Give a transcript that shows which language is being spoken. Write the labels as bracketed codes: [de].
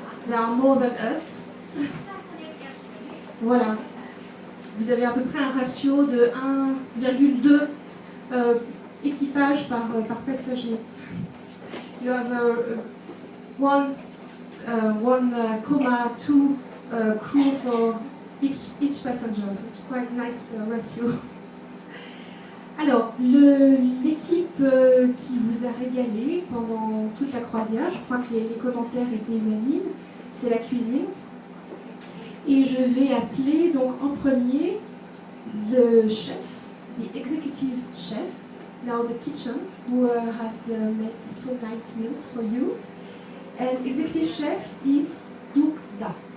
[en] They are more than us. Voilà. [fr] Vous avez à peu près un ratio de 1,2 équipage par passager. [en] You have 1,2 crew for each passenger. It's quite nice ratio. [fr] Alors, l'équipe qui vous a régalé pendant toute la croisière, je crois que les commentaires étaient unanimes, c'est la cuisine. Et je vais appeler donc en premier le chef, [en] the executive chef, now the kitchen, who has made so nice meals for you. And executive chef is Doug Da.